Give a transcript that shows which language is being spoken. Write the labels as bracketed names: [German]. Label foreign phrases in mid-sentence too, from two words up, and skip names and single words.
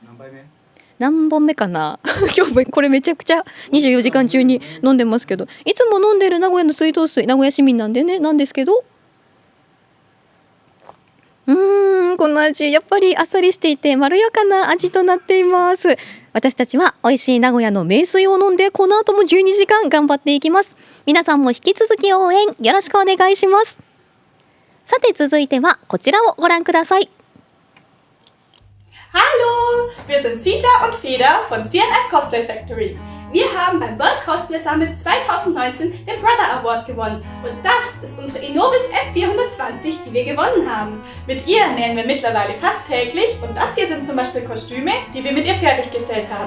[Japanese] 何本目かな今日これめちゃくちゃ24時間中に飲んでますけど、いつも飲んでる名古屋の水道水、名古屋市民なんでね、なんですけど、この味やっぱりあっさりしていてまろやかな味となっています。私たちは美味しい名古屋の名水を飲んで、この後も12時間頑張っていきます。皆さんも引き続き応援よろしくお願いします。さて続いてはこちらをご覧ください。 [German] Hallo, wir sind Sita und Feda von CNF Cosplay Factory. Wir haben beim World Cosplay Summit 2019 den Brother Award gewonnen und das ist unsere Inobis F420, die wir gewonnen haben. Mit ihr nähen wir mittlerweile fast täglich und das hier sind zum Beispiel Kostüme, die wir mit ihr fertiggestellt haben.